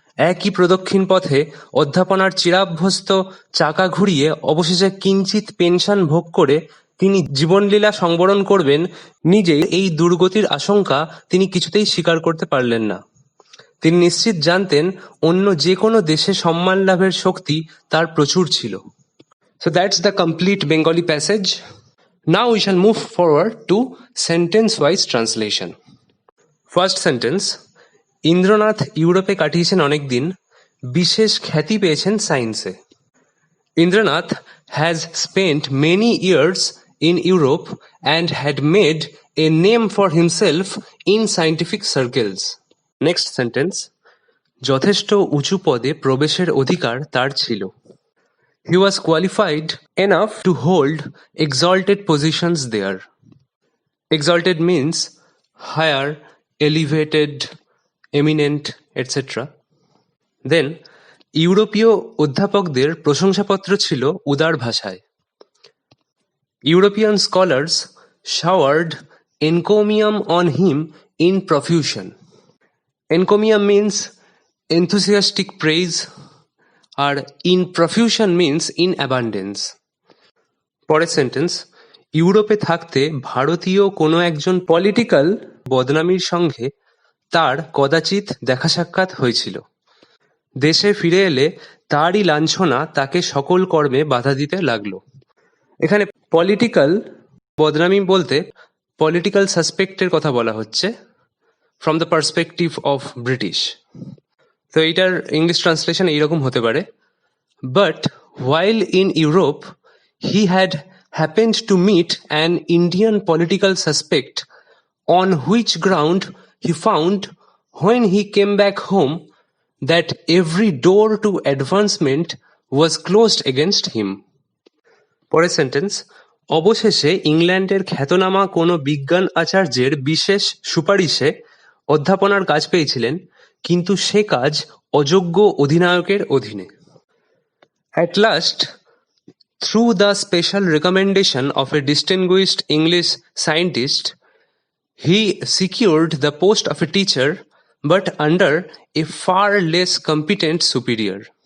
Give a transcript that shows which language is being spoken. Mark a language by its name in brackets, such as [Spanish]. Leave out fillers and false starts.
[Bangla] একই প্রদক্ষিণ পথে অধ্যাপনার চিরাভ্যস্ত চাকা ঘুরিয়ে অবশেষে কিঞ্চিৎ পেনশন ভোগ করে তিনি জীবনলীলা সংবরণ করবেন, নিজেই এই দুর্গতির আশঙ্কা তিনি কিছুতেই স্বীকার করতে পারলেন না। তিনি নিশ্চিত জানতেন অন্য যে কোনো দেশে সম্মান লাভের শক্তি তার প্রচুর ছিল। [English] So that's the complete Bengali passage. Now we shall move forward to sentence-wise translation. First sentence, [Bangla] Indranath ইউরোপে কাটিয়েছেন অনেক দিন, বিশেষ খ্যাতি পেয়েছেন সায়েন্সে। [English] Indranath has spent many years in Europe and had made a name for himself in scientific circles. Next sentence, [Bangla] যথেষ্ট উঁচু পদে প্রবেশের অধিকার তার ছিল। [English] He was qualified enough to hold exalted positions there. Exalted means higher, elevated, eminent, etc. Then, [Bangla] ইউরোপীয় অধ্যাপকদের প্রশংসাপত্র ছিল উদার ভাষায়। [English] European scholars showered encomium on him in profusion. Encomium means enthusiastic praise, [Bangla] আর [English] in profusion means in abundance. [Bangla] পরের sentence, ইউরোপে থাকতে ভারতীয় কোনো একজন পলিটিক্যাল বদনামির সঙ্গে তার কদাচিৎ দেখা সাক্ষাৎ হয়েছিল। দেশে ফিরে এলে তারই লাঞ্ছনা তাকে সকল কর্মে বাধা দিতে লাগলো। এখানে পলিটিক্যাল বদনামি বলতে পলিটিক্যাল সাসপেক্টের কথা বলা হচ্ছে [English] From the perspective of British. [Bangla] তো এইটার ইংলিশ ট্রান্সলেশন এইরকম হতে পারে, but [English] while in Europe he had happened to meet an Indian political suspect, on which ground he found when he came back home that every door to advancement was closed against him. [Bangla] পরের sentence, অবশেষে ইংল্যান্ডের খ্যাতনামা কোনো বিজ্ঞান আচার্যের বিশেষ সুপারিশে অধ্যাপনার কাজ পেয়েছিলেন, কিন্তু সে কাজ অযোগ্য অধিনায়কের অধীনে। [English] At last, through the special recommendation of a distinguished English scientist, he secured the post of a teacher, but under a far less competent superior.